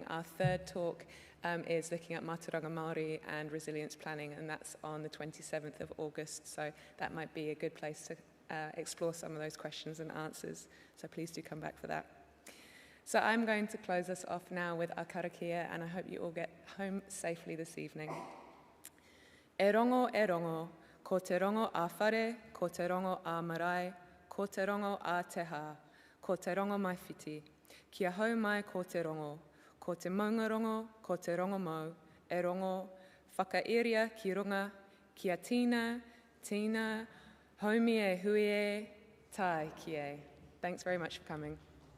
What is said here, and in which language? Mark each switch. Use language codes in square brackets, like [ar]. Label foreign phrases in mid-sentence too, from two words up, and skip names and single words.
[en] Our third talk is looking at [mi] Mātauranga Māori [en] and resilience planning, and that's on the 27th of August. So that might be a good place to explore some of those questions and answers. So please do come back for that. So I'm going to close us off now with our karakia, and I hope you all get home safely this evening. [mi] E rongo, ko te rongo a whare, ko te rongo a marae, ko te rongo a te hā, ko te rongo mai whiti. Kia hau mai ko te rongo, ko te maunga rongo, ko te rongo mau, e rongo, whakairia ki runga, kia tina, haumi e hui e, tai ki e. [en] Thanks very much for coming.